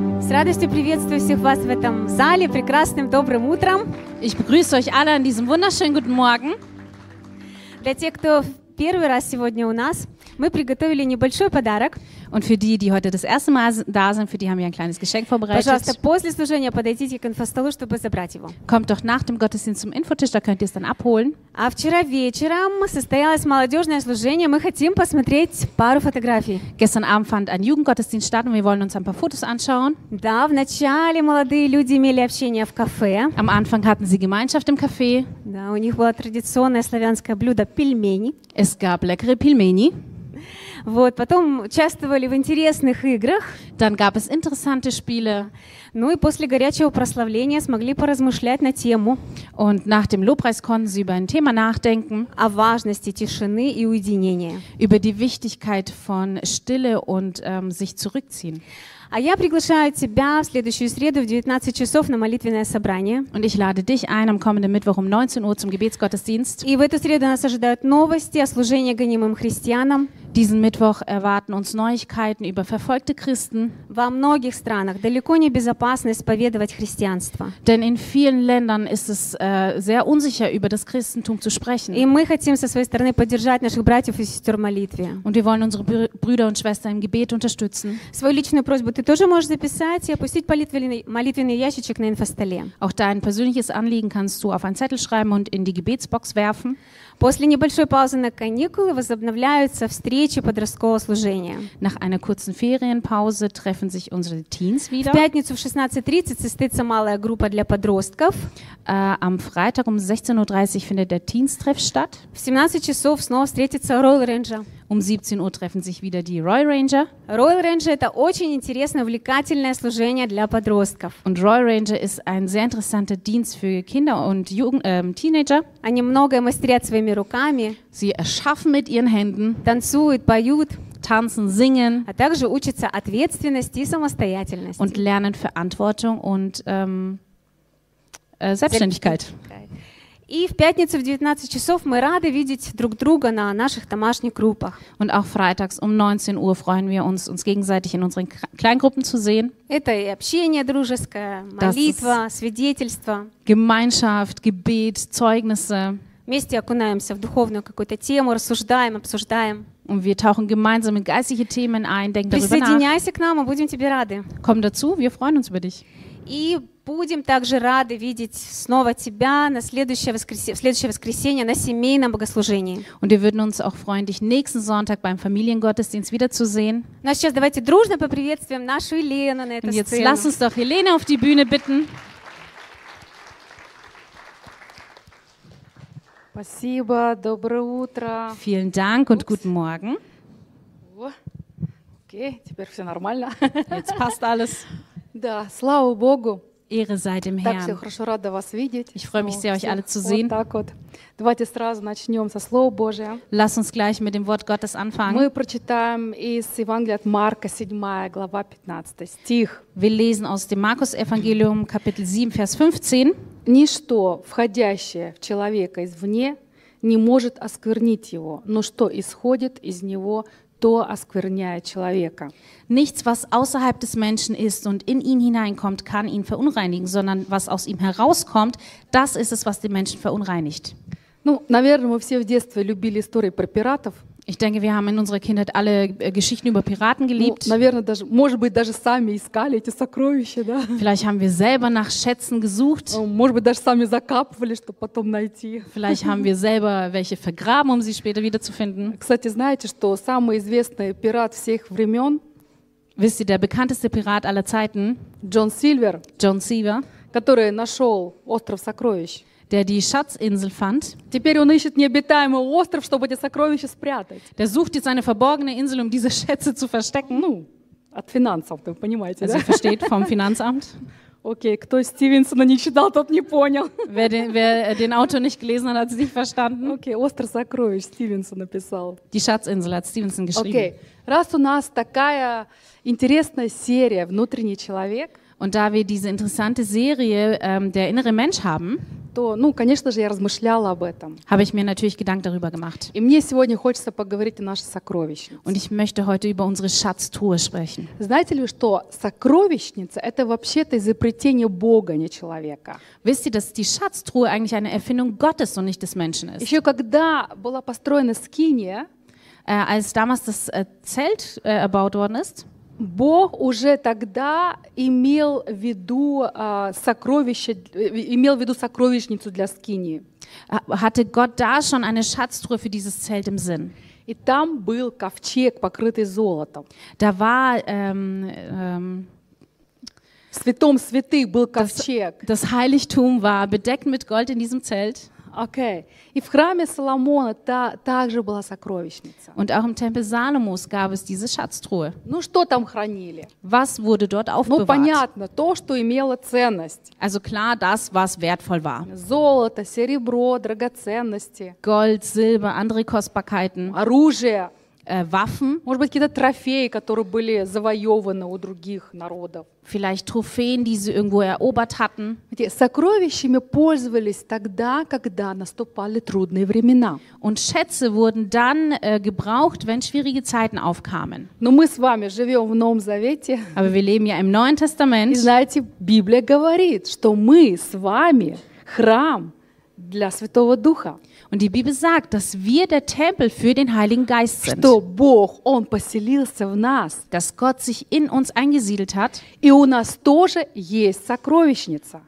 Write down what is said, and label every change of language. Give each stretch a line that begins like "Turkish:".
Russian: Радостью приветствую всех вас в этом зале прекрасным добрым утром.
German: Ich begrüße euch alle an diesem wunderschönen guten Morgen.
Russian: Для тех, кто первый раз сегодня у нас, мы приготовили небольшой подарок.
German: Und für die, die heute das erste Mal da sind, für die haben wir ein kleines Geschenk vorbereitet.
Russian: Пожалуйста, после служения подойдите к инфостолу, чтобы забрать его.
German: Kommt doch nach dem Gottesdienst zum Infotisch, da könnt ihr es dann abholen.
Russian: А вчера вечером состоялось молодежное служение. Мы хотим посмотреть пару фотографий.
German: Gestern Abend fand ein Jugendgottesdienst statt und wir wollen uns ein paar Fotos anschauen.
Russian: Да, вначале молодые люди имели общение в кафе.
German: Am Anfang hatten sie Gemeinschaft im Café.
Russian: Да, у них было традиционное славянское блюдо пельмени.
German: Es gab leckere пельмени.
Russian: Вот, потом участвовали в интересных играх.
German: Dann gab es interessante Spiele.
Russian: Ну и после горячего прославления смогли поразмышлять на тему.
German: Und nach dem Lobpreis konnten sie über ein Thema nachdenken.
Russian: О важности тишины и уединения.
German: Über die Wichtigkeit von Stille und sich zurückziehen.
Russian: А я приглашаю тебя в следующую среду в 19 часов на молитвенное собрание.
German: Und ich lade dich ein am kommenden Mittwoch um 19 Uhr zum Gebetsgottesdienst.
Russian: И в эту среду нас ожидают новости о служении гонимым христианам.
German: Diesen Mittwoch erwarten uns Neuigkeiten über verfolgte Christen.
Russian: Во многих странах далеко не безопасно исповедовать христианство.
German: Denn in vielen Ländern ist es sehr unsicher, über das Christentum zu sprechen.
Russian: И мы хотим со своей стороны поддержать наших братьев и сестер в молитве.
German: Und wir wollen unsere Brüder und Schwestern im Gebet unterstützen.
Russian: Свою личную просьбу ты тоже можешь записать и опустить молитвенный ящичек на инфостоле.
German: Auch dein persönliches Anliegen kannst du auf einen Zettel schreiben und in die Gebetsbox werfen.
Russian: После небольшой паузы на каникулы возобновляются встречи подросткового служения.
German: Nach einer kurzen Ferienpause treffen sich unsere Teens wieder.
Russian: В пятницу в 16:30 состоится малая группа для подростков.
German: Am Freitag um 16:30 findet der Teens-Treff statt.
Russian: В 17 часов снова встретится Royal Ranger.
German: Um 17 Uhr treffen sich wieder die Royal Ranger.
Russian: Royal Ranger – это очень интересное, увлекательное служение для подростков.
German: Und Royal Ranger ist ein sehr interessanter Dienst für Kinder und Teenager.
Russian: Они многое мастерят своими руками.
German: Sie erschaffen mit ihren Händen.
Russian: Танцуют, поют.
German: Tanzen, singen.
Russian: А также учатся ответственности и самостоятельности.
German: Und lernen Verantwortung und Selbstständigkeit.
Russian: И в пятницу в 19 часов мы рады видеть друг друга на наших домашних группах.
German: Und auch freitags um 19 Uhr freuen wir uns, uns gegenseitig in unseren Kleingruppen zu sehen.
Russian: Это и общение дружеское, молитва, свидетельство.
German: Gemeinschaft, Gebet, Zeugnisse.
Russian: Вместе окунаемся в духовную какую-то тему, рассуждаем, обсуждаем.
German: Und wir tauchen gemeinsam in geistliche Themen ein, denken darüber nach.
Russian: Присоединяйся к нам, мы будем тебе рады.
German: Komm dazu, wir freuen uns über dich.
Russian: И будем также рады видеть снова тебя на следующее воскресенье на семейном богослужении.
German: Und wir würden uns auch freuen, dich nächsten Sonntag beim Familiengottesdienst wiederzusehen.
Russian: Ну, а сейчас давайте дружно поприветствуем нашу Елену на этой сцене.
German: Und jetzt lass uns doch Елена auf die Bühne bitten.
Russian: Спасибо, доброе утро.
German: Vielen Dank und guten Morgen.
Russian: Окей, теперь все нормально.
German: Jetzt passt alles.
Russian: Да, слава Богу.
German: Ehre sei dem Herrn.
Russian: Так все хорошо, рада вас видеть.
German: Ich freue mich sehr, euch alle zu sehen.
Russian: Вот так вот. Давайте сразу начнем со Слова Божия.
German: Lass uns gleich mit dem Wort Gottes anfangen.
Russian: Мы прочитаем из Евангелия от Марка, 7 глава, 15 стих.
German: Wir lesen aus dem Markus-Evangelium, Kapitel 7, Vers 15.
Russian: Ничто, входящее в человека извне, не может осквернить его, но что исходит из него, то оскверняет человека.
German: Nichts, was außerhalb des Menschen ist und in ihn hineinkommt, kann ihn verunreinigen, sondern was aus ihm herauskommt, das ist es, was den Menschen verunreinigt.
Russian: Ну, наверное, мы все в детстве любили истории про пиратов.
German: Ich denke, wir haben in unserer Kindheit alle Geschichten über Piraten geliebt.
Russian: Ну, наверное, даже, может быть, даже сами искали эти сокровища, да?
German: Vielleicht haben wir selber nach Schätzen gesucht.
Russian: Может быть, даже сами закапывали, чтобы потом найти.
German: Vielleicht haben wir selber welche vergraben, um sie später wiederzufinden.
Russian: Кстати, знаете, что самый известный пират всех времен?
German: Wisst ihr, der bekannteste Pirat aller Zeiten?
Russian: Джон Сильвер.
German: John Silver.
Russian: Который нашел остров сокровищ.
German: Der die Schatzinsel fand.
Russian: Теперь он ищет необитаемый остров, чтобы эти сокровища спрятать.
German: Der sucht jetzt eine verborgene Insel, um diese Schätze zu verstecken.
Russian: Ну, от финансов, вы понимаете,
German: also,
Russian: да?
German: Also versteht, vom Finanzamt.
Russian: Окей, кто Стивенсона не читал, тот не понял.
German: Wer den Autor nicht gelesen hat, hat es nicht verstanden.
Russian: Окей, остров сокровищ Стивенсон написал.
German: Die Schatzinsel hat Stevenson geschrieben.
Russian: Окей, раз у нас такая интересная серия «Внутренний человек»,
German: und da wir diese interessante Serie «Der innere Mensch» haben,
Russian: то, ну, конечно же, я размышляла об этом.
German: Habe ich mir natürlich Gedanken darüber gemacht.
Russian: И мне сегодня хочется поговорить о нашей сокровищнице.
German: Und ich möchte heute über unsere Schatztruhe sprechen.
Russian: Знаете ли, что сокровищница – это вообще-то изобретение Бога, не человека?
German: Wisst ihr, dass die Schatztruhe eigentlich eine Erfindung Gottes und nicht des Menschen ist?
Russian: Еще когда была построена скиния,
German: als damals das Zelt erbaut worden ist,
Russian: Бог уже тогда имел в виду сокровище, имел в виду сокровищницу для скинии.
German: Hatte Gott da schon eine Schatztruhe für dieses Zelt im Sinn?
Russian: И там был ковчег, покрытый золотом.
German: Da war
Russian: в святом святых был ковчег.
German: Das Heiligtum war bedeckt mit Gold in diesem Zelt.
English: Okay.
Russian: И в храме Соломона также была сокровищница.
German: Und auch im Tempel Salomos gab es diese Schatztruhe.
Russian: Ну что там хранили?
German: Was wurde dort aufbewahrt?
Russian: Ну понятно, то, что имело ценность.
German: Also klar, das, was wertvoll war.
Russian: Золото, серебро, драгоценности.
German: Gold, Silber, andere Kostbarkeiten.
Russian: Оружие.
German: Waffen.
Russian: Может быть, какие-то трофеи, которые были завоёваны у других народов.
German: Vielleicht Trophäen, die sie irgendwo erobert hatten.
Russian: Сокровищами пользовались тогда, когда наступали трудные времена.
German: Und Schätze wurden dann gebraucht, wenn schwierige Zeiten aufkamen.
Russian: Но мы с вами живем в Новом Завете.
German: Aber wir leben ja im Neuen Testament.
Russian: И знаете, Библия говорит, что мы с вами храм для Святого Духа.
German: Und die Bibel sagt, dass wir der Tempel für den Heiligen Geist sind.
Russian: Что Бог, он поселился в нас.
German: Dass Gott sich in uns eingesiedelt hat.
Russian: И у нас тоже есть сокровищница.